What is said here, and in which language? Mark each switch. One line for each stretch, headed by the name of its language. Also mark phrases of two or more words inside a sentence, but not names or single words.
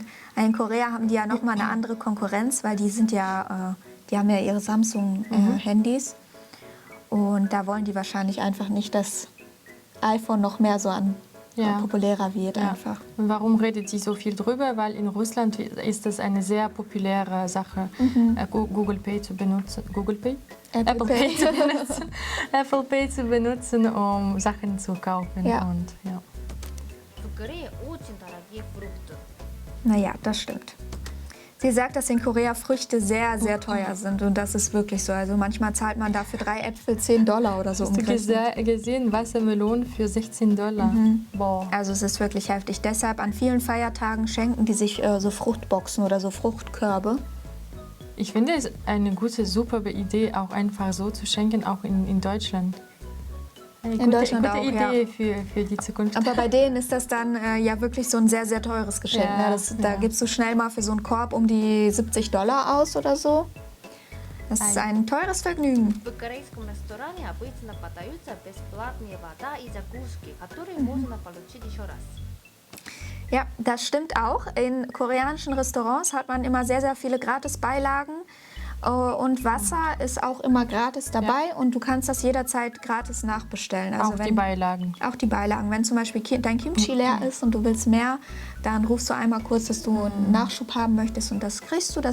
German: In Korea haben die ja nochmal eine andere Konkurrenz, weil die haben ja ihre Samsung-Handys und da wollen die wahrscheinlich einfach nicht, dass iPhone noch mehr so populärer wird einfach. Und warum redet sie so viel drüber? Weil in Russland ist das eine sehr populäre Sache, Google Pay zu benutzen. Google Pay? Apple Pay zu benutzen. Apple Pay zu benutzen, um Sachen zu kaufen. Ja. Und,
Russian: В Корее очень дорогие фрукты.
German: Naja, das stimmt. Sie sagt, dass in Korea Früchte sehr, sehr teuer sind und das ist wirklich so. Also manchmal zahlt man dafür 3 Äpfel $10 oder so Hast du umgerechnet. gesehen, Wassermelonen für $16? Boah. Also es ist wirklich heftig. Deshalb an vielen Feiertagen schenken die sich so Fruchtboxen oder so Fruchtkörbe. Ich finde es eine gute, super Idee, auch einfach so zu schenken, auch in Deutschland. Eine Deutschland gute auch, Idee für die Zukunft. Aber bei denen ist das dann ja wirklich so ein sehr, sehr teures Geschenk. Ja, Ne? Da gibst du schnell mal für so einen Korb um die $70 aus oder so. Das ist ein teures Vergnügen.
Russian: В корейском ресторане обычно подаются бесплатные вода и закуски, которые можно получить еще раз.
German: Ja, das stimmt auch. In koreanischen Restaurants hat man immer sehr, sehr viele Gratis-Beilagen. Und Wasser ist auch immer gratis dabei und du kannst das jederzeit gratis nachbestellen. Also auch die Beilagen. Auch die Beilagen. Wenn zum Beispiel dein Kimchi leer ist und du willst mehr, dann rufst du einmal kurz, dass du einen Nachschub haben möchtest und das kriegst du.